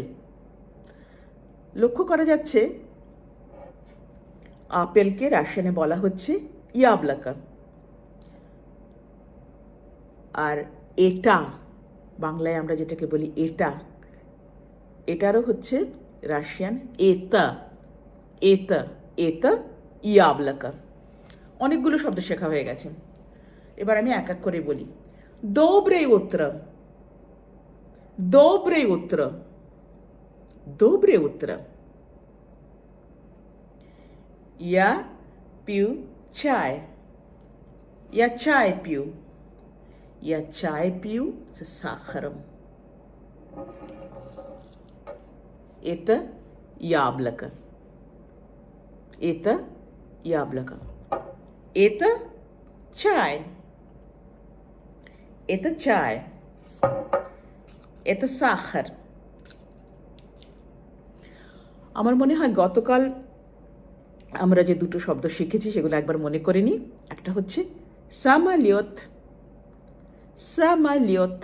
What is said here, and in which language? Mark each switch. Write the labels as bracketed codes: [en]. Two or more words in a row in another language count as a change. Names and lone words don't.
[bn] লক্ষ্য করা যাচ্ছে আপেলকে রাশিয়ানে বলা হচ্ছে ইয়াবলাকা, আর এটা বাংলায় আমরা যেটাকে বলি এটা, এটারও হচ্ছে রাশিয়ান এটা, এটা, এটা ইয়াবলাকা। অনেকগুলো শব্দ শেখা হয়ে গেছে, এবার আমি এক এক করে বলি। [ru] Доброе утро, доброе утро, доброе утро. Я пью чай, я чай пью, я чай пью с сахаром. Это яблоко, это яблоко, это чай, это чай, [bn] এটা সাখার। আমার মনে হয় গতকাল আমরা যে দুটো শব্দ শিখেছি সেগুলো একবার মনে করে নিই। একটা হচ্ছে সামালিয়ত, সামালিয়ত।